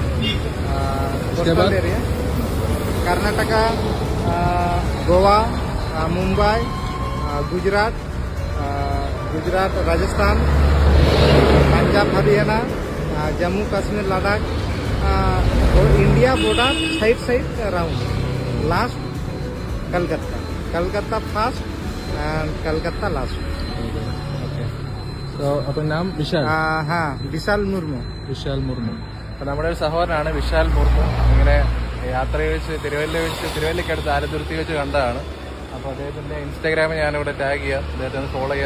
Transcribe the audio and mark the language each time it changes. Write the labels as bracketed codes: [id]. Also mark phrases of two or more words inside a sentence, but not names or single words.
[en] Coastal area Karnataka, Goa, Mumbai, Gujarat, Rajasthan, Punjab, Haryana, Jammu Kashmir, Ladakh, India border side round. Last Calcutta first and Calcutta last. [ml] അപ്പോൾ നാം വിശാൽ. വിശാൽ മുർമു. അപ്പോൾ നമ്മുടെ ഒരു സഹോദരനാണ് വിശാൽ മുർമു. ഇങ്ങനെ യാത്ര വെച്ച് തിരുവല്ലയ്ക്കടുത്ത് ആലത്തുരുത്തി വെച്ച് കണ്ടതാണ്. അപ്പോൾ അദ്ദേഹത്തിൻ്റെ ഇൻസ്റ്റാഗ്രാമിൽ ഞാനിവിടെ ടാഗ് ചെയ്യാം. അദ്ദേഹത്തെ ഫോളോ ചെയ്യുക.